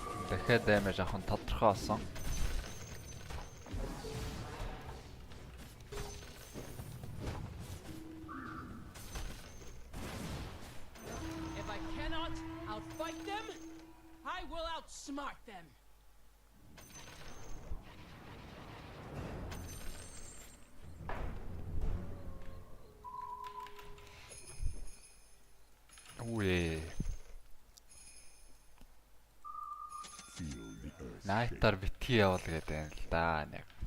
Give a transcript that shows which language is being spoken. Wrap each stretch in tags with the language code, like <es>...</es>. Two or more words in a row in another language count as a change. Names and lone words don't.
<mn>Дахиад дэмэж авах нь тодорхой болсон.</mn> <en>If I cannot outfight them, I will outsmart them.</en> <mn>Үе. Найтар битгий явуул гэдэг юм л да нэг.</mn>